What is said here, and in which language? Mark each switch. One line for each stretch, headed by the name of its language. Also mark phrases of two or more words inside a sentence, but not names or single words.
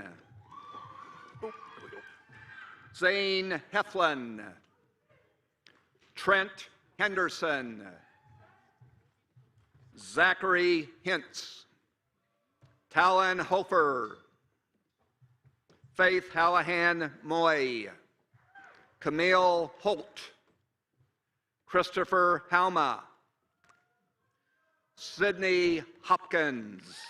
English: Oh, there we go. Zane Heflin. Trent Henderson. Zachary Hintz. Talon Hofer. Faith Hallahan Moy. Camille Holt. Christopher Halma. Sydney Hopkins.